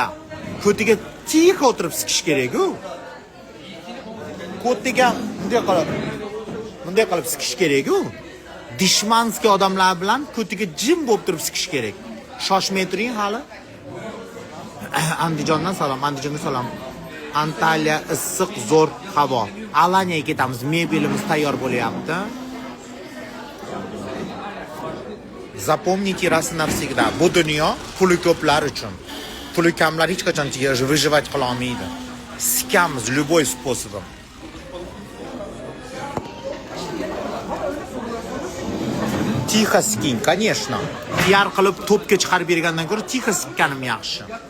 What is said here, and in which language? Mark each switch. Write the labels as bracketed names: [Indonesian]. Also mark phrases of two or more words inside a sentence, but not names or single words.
[Uzbek] Ko'tiga tiyqa o'tirib sikish kerak-ku. Ko'tiga bunday qilib sikish kerak-ku. Dishmanskiy odamlar bilan ko'tiga jim bo'lib turib sikish kerak. Shoshmay turing hali. Andijondan salom, Andijonga salom. Antalya issiq zo'r havo. Alaniyaga ketamiz, mebelimiz tayyor bo'lyapti. [Russian] Запомните раз и навсегда. [Uzbek] Bu dunyo puli ko'plar uchun. Puli kamlar hech qachon выживать qila olmaydi. Sikamiz [Russian] любой способом. [Uzbek] Tixo siking, конечно. PR qilib to'pga chiqarib bergandan ko'ra tixo sikkanim yaxshi.